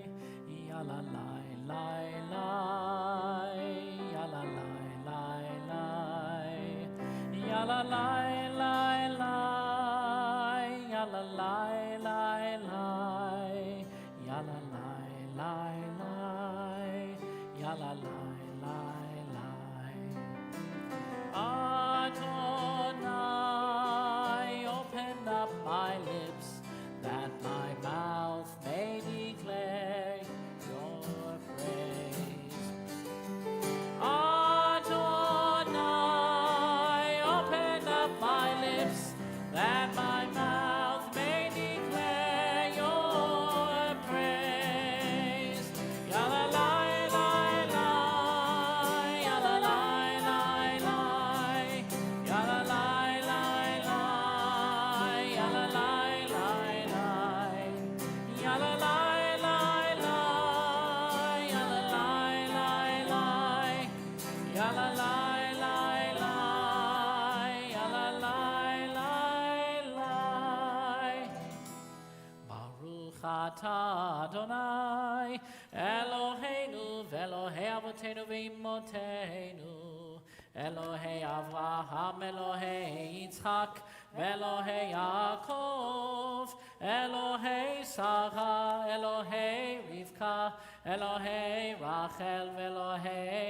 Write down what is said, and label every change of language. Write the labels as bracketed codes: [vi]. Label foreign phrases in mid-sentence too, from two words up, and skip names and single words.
[en] yalla lai lai lai, yalla lai lai lai, yalla lai lai lai, yalla lai lai lai, yalla lai lai lai, yalla lai lai lai. Adonai, open up my lips, that my mouth may declare your praise. Adonai, open up my lips, that my mouth may declare your praise. Yalla lai lai lai, yalla lai lai lai, yalla lai lai lai, yalla lai lai lai, yalla lai lai lai, yalla lai lai lai, yalla lai lai lai, yalla lai lai lai. [he] ברוך אתה אדוני, אלוהינו ואלוהי אבותינו ואמותינו, אלוהי אברהם, אלוהי יצחק, ואלוהי יעקב, אלוהי שרה, אלוהי רבקה, אלוהי רחל, ואלוהי